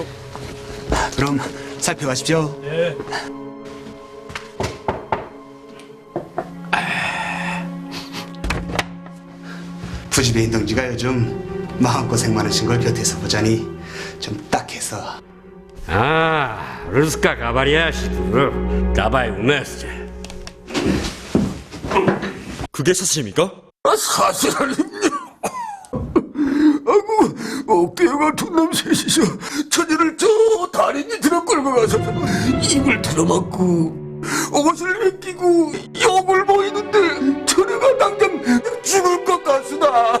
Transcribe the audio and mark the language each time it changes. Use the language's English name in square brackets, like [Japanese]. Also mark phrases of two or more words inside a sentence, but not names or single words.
[Korean] 그럼 살펴가십시오. 예. 부지배인 동지가 요즘 마음고생 많으신 걸 곁에서 보자니 좀 딱해서. [Russian] А, разговариваешь, давай вместе. [Korean] 그게 사실입니까? 사실 아닙니다. 아이고, 어깨가 두 놈 셋이서 처녀를 저 다리 밑으로 끌고 가서 입을 틀어막고 옷을 벗기고 욕을 보이는데 처녀가 당장 죽을 것 같으다.